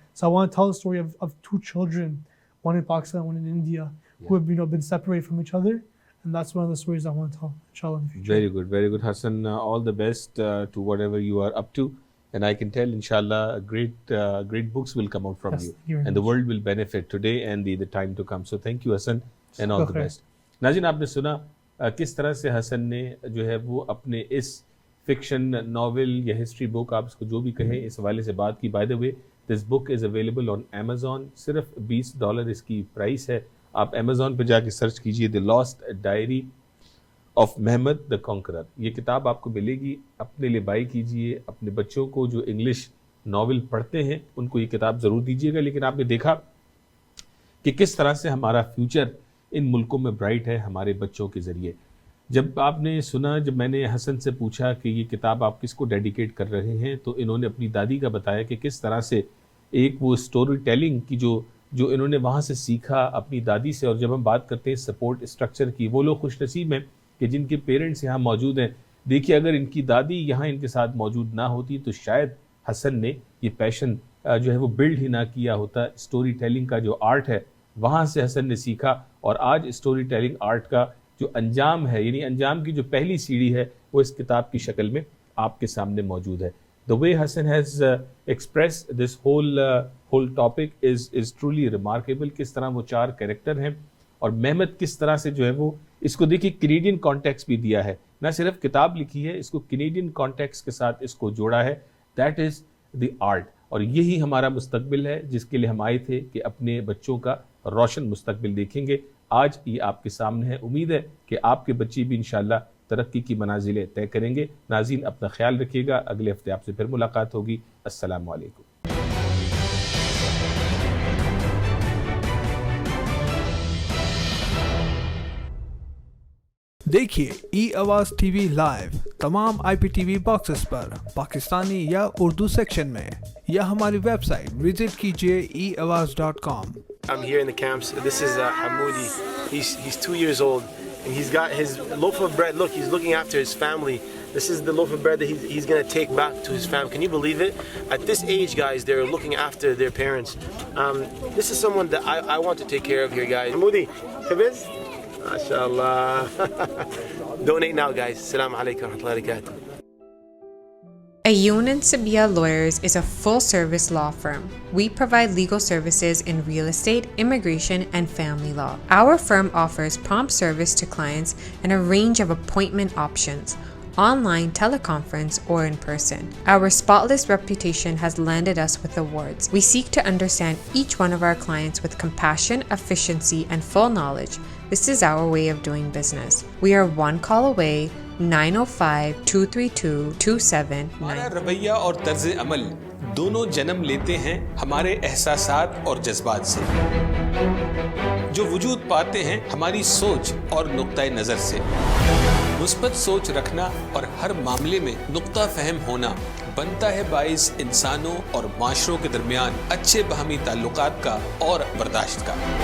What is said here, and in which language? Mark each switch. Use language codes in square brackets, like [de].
[en] So I want to tell the story of two children, one in Pakistan, one in India, who have been separated from each other. And that's one of the stories I want to tell, inshallah, in the future. Very good, Hasan. All the best to whatever you are up to. And I can tell, inshallah, great books will come out from Yes, you. thank you very And the much. world will benefit today and the time to come. So thank you, Hasan, and all the best. [ur] ناظرین آپ نے سنا کس طرح سے حسن نے جو ہے وہ اپنے اس فکشن ناول یا ہسٹری بک، آپ اس کو جو بھی کہیں، اس حوالے سے بات کی. [en] By the way this book is available on Amazon. [ur] صرف $20 اس کی پرائس ہے. آپ امیزون پہ جا کے سرچ کیجئے the last diary of Muhammad the Conqueror. یہ کتاب آپ کو ملے گی. اپنے لیے بائی کیجئے. اپنے بچوں کو جو انگلش ناول پڑھتے ہیں ان کو یہ کتاب ضرور دیجیے گا. لیکن آپ نے دیکھا کہ کس طرح سے ہمارا فیوچر ان ملکوں میں برائٹ ہے ہمارے بچوں کے ذریعے. جب آپ نے سنا، جب میں نے حسن سے پوچھا کہ یہ کتاب آپ کس کو ڈیڈیکیٹ کر رہے ہیں، تو انہوں نے اپنی دادی کا بتایا کہ کس طرح سے ایک وہ سٹوری ٹیلنگ کی جو انہوں نے وہاں سے سیکھا اپنی دادی سے. اور جب ہم بات کرتے ہیں سپورٹ اسٹرکچر کی، وہ لوگ خوش نصیب ہیں کہ جن کے پیرنٹس یہاں موجود ہیں. دیکھیے اگر ان کی دادی یہاں ان کے ساتھ موجود نہ ہوتی تو شاید حسن نے یہ پیشن جو ہے وہ بلڈ ہی نہ کیا ہوتا. سٹوری ٹیلنگ کا جو آرٹ ہے وہاں سے حسن نے سیکھا، اور آج سٹوری ٹیلنگ آرٹ کا جو انجام ہے، یعنی انجام کی جو پہلی سیڑھی ہے، وہ اس کتاب کی شکل میں آپ کے سامنے موجود ہے. [en] The way Hasan has expressed this whole topic is truly remarkable. [ur] کس طرح وہ 4 کریکٹر ہیں، اور محمد کس طرح سے جو ہے وہ اس کو دیکھیے کینیڈین کانٹیکس بھی دیا ہے. نہ صرف کتاب لکھی ہے، اس کو کینیڈین کانٹیکس کے ساتھ اس کو جوڑا ہے. [en] That is the art. [ur] اور یہی ہمارا مستقبل ہے جس کے لیے ہم آئے تھے کہ اپنے بچوں کا روشن مستقبل دیکھیں گے. آج یہ آپ کے سامنے ہے. امید ہے کہ آپ کے بچے بھی انشاءاللہ ترقی کی منازلیں طے کریں گے. ناظرین اپنا خیال رکھیے گا. اگلے ہفتے آپ سے پھر ملاقات ہوگی. السلام علیکم. دیکھیے ای آواز ٹی وی لائیو تمام IPTV باکسز پر پاکستانی یا اردو سیکشن میں، یا ہماری ویب سائٹ وزٹ کیجیے eawaz.com. [en] I'm here in the camps. This is Hamoudi. He's 2 years old, and he's got his loaf of bread. Look, he's looking after his family. This is the loaf of bread that he's going to take back to his family. Can you believe it? At this age, guys, they're looking after their parents. This is someone that I want to take care of here, guys. Hamoudi, Habiz? MashaAllah. Donate now, guys. Assalamu alaikum wa rahmatullahi wa barakatuh. Ayun & Sabia Lawyers is a full-service law firm. We provide legal services in real estate, immigration, and family law. Our firm offers prompt service to clients and a range of appointment options, online, teleconference, or in person. Our spotless reputation has landed us with awards. We seek to understand each one of our clients with compassion, efficiency, and full knowledge. This is our way of doing business. We are one call away. 905-232-2799. [ur] ہمارا رویہ اور طرز عمل دونوں جنم لیتے ہیں ہمارے احساسات اور جذبات سے، جو وجود پاتے ہیں ہماری سوچ اور نقطۂ نظر سے. مثبت سوچ رکھنا اور ہر معاملے میں نقطہ فہم ہونا بنتا ہے باعث انسانوں اور معاشروں کے درمیان اچھے باہمی تعلقات کا اور برداشت کا.